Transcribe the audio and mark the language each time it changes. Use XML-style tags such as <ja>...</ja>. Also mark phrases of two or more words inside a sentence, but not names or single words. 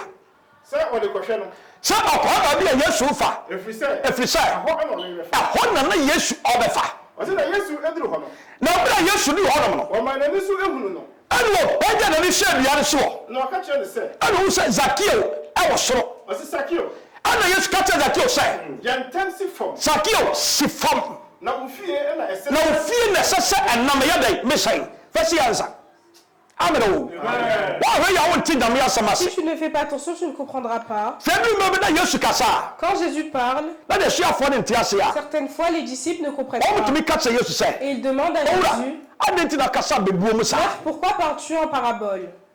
<ak>Sɛ ɔkɔɔba bi a Yesu fa ɛfiri sɛ ɛhɔ na Yesu ɔbɛfa na ɔbɛrɛ a Yesu di hɔ nom no ɛne wɔ ɔgya n'ani hyɛ aduane so ɛne wo sɛ Zakeo ɛwɔ soro ɛna Yesu ka kyerɛ Zakeo sɛ Zakeo si fam na wo fie na ɛsɛ sɛ ɛnam yɛ dɛn mesɛn fɛsi ansa. Amen.</ak> <fr>Si tu ne fais pas attention, tu ne comprendras pas. Quand Jésus parle, certaines fois les disciples ne comprennent pas. Et ils demandent à Jésus, pourquoi parles-tu en parabole?</fr>